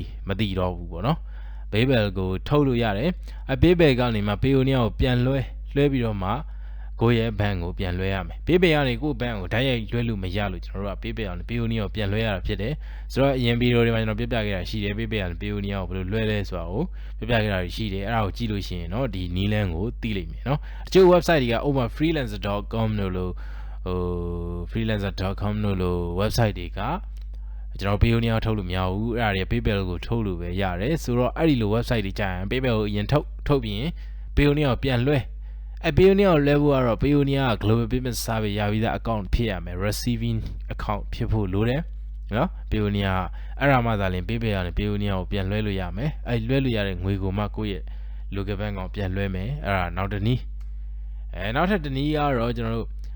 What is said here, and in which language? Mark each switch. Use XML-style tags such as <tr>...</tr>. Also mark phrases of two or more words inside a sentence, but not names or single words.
<my>မသိတော့ဘူးပေါ့နော် PayPal ကိုထုတ်လို့ရတယ်PayPal ကနေမှ Payoneer ကိုပြန်လွှဲပြီးတော့မှကိုယ့်ရဲ့ဘဏ်ကိုပြန်လွှဲရမယ် PayPal ကနေကိုယ့်ဘဏ်ကိုဓာတ်ရိုက်လွှဲလို့မရလို့ကျွန်တော်တို့က PayPal ကနေ Payoneer ကိုပြန်လွှဲရတာဖြစ်တယ်ဆိုတော့အရင်ဗီဒီယိုတွေမှာကျွန်တော်ပြပြခဲ့တာရှိတယ် PayPal ကနေ Payoneer ကိုဘယ်လိုလွှဲလဲဆိုတာကိုပြပြခဲ့တာရှိတယ်အဲ့ဒါကိုကြည့်လို့ရှိရင်เนาะဒီနည်းလမ်းကိုသိလိမ့်မယ်เนาะအချို့ website တွေက over freelancer.com လို့ freelancer.com လို့ website တွေကကျွန်တော် Payoneer ထုတ်လို့မရဘူးအဲ့ဒါတွေ PayPal ကိုထုတ်လို့ပဲရတယ်ဆိုတော့အဲ့ဒီလို website တွေကြာရင် PayPal ကိုအရင်ထုတ်ပြီးရင် Payoneer ကိုပြန်လွှဲPayoneer ကိုလွှဲဖို့ကတော့ Payoneer က</my> <en>global payment service</en> <my>ရပြီးသား account ဖြစ်ရမယ်</my> <en>receiving account</en> <my>ဖြစ်ဖို့လိုတယ်နော် Payoneer အဲ့ဒါမှသာလျှင် PayPal ကနေ Payoneer ကိုပြန်လွှဲလို့ရမယ်အဲ့လွှဲလို့ရတဲ့ငွေကိုမှကိုယ့်ရဲ့</my> <en>local bank</en> <my>ကိုပြန်လွှဲမယ်အဲ့ဒါနောက်တစ်နည်းနောက်ထပ်တစ်နည်းကတော့ကျွန်တော်တို့</my>